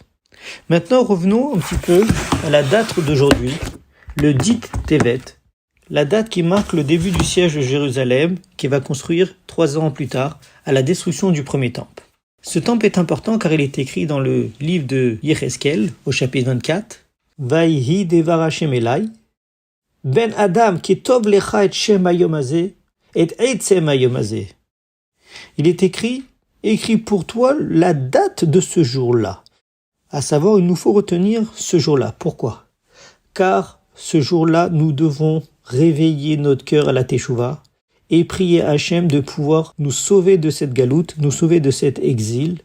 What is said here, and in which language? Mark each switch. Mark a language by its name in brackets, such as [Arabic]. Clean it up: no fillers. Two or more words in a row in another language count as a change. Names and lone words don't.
[French] Maintenant, revenons un petit peu à la date d'aujourd'hui, le 10 Tevet, la date qui marque le début du siège de Jérusalem, qui va construire 3 ans plus tard, à la destruction du premier temple. Ce temple est important car il est écrit dans le livre de Yecheskel, au chapitre 24, [Hebrew] ויהי דבר השם אלי, בן אדם כתוב לך את שם היום הזה, את עצם היום הזה. [French] Il est écrit pour toi la date de ce jour-là. À savoir, il nous faut retenir ce jour-là. Pourquoi ? Car ce jour-là, nous devons réveiller notre cœur à la Teshuvah et prier à Hachem de pouvoir nous sauver de cette galoute, nous sauver de cet exil.